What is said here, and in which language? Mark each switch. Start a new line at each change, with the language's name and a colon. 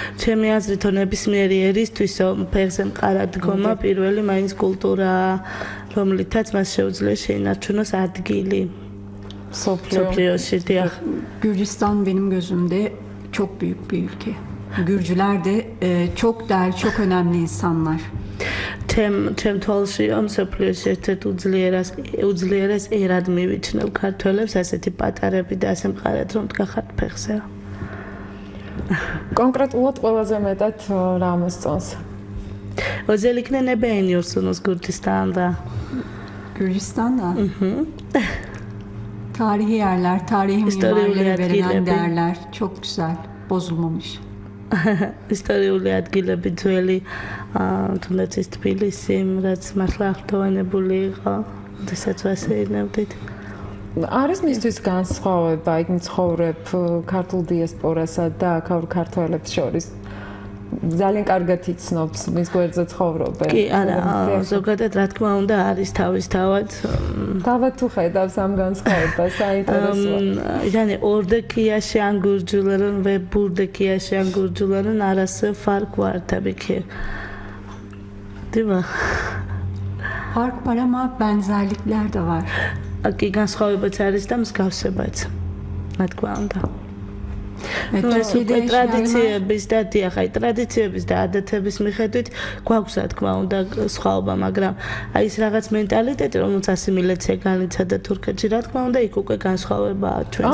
Georgian: Ჩემი აზრით ნებისმიერი ერისთვის ფეხზე მყარადგომა პირველი მაინც კულტურაა, რომლითაც მას შეუძლია შეინარჩუნოს ადგილი სოფლიოში.
Turkish: Gürcistan benim gözümde çok büyük bir ülke. Gürcüler de çok değerli, çok önemli insanlar.
Georgian: Ჩემ თვალში მსოფლიოში ერთ-ერთ უძლიერეს ერად მივიჩნევ ქართველებს, ასეთი პატარები და ასე მყარად რომ დგახართ ფეხზე. Კონკრეტულად ყველაზე მეტად რა მოსწონს?
Turkish: Özellikle ne beğeniyorsunuz Gürcistan'da? Gürcistan'da? Tarihi yerler, tarihi mimarlara verilen değerler çok güzel, bozulmamış.
Georgian: ისტორიული ადგილები ძველი თუნდაც ის თბილისი, რაც მართლა აღფრთოვანებული იყო, შესაძ ვასეირნებდით. არის მისთვის განსხვავება იქ მცხოვრებ ქართულ დიასპორასა და აქაურ ქართველებს შორის? ძალიან კარგად იცნობს მის გვერდზე ცხოვრობენ. კი, არა, ზოგადად რა თქმა უნდა არის თავისთავად. თავად თუ ხედავს ამ განსხვავებას, საინტერესოა.
Turkish: Yani oradaki yaşayan Gürcülerin ve buradaki yaşayan Gürcülerin arası fark var tabii ki. Değil mi? Fark var ama benzerlikler de var.
Georgian: Aki განსხვავებაც არის და მსგავსებაც. რა თქმა უნდა. ტრადიციების და დიახაი ტრადიციების და ადათების მიხედვით გვაქვს რა თქმა უნდა სხვაობა, მაგრამ აი ეს რაღაც მენტალიტეტი, რომელიც ასიმილაცია განიცადა თურქეთში, რა თქმა უნდა იქ უკვე განსხვავებაა ჩვენსა და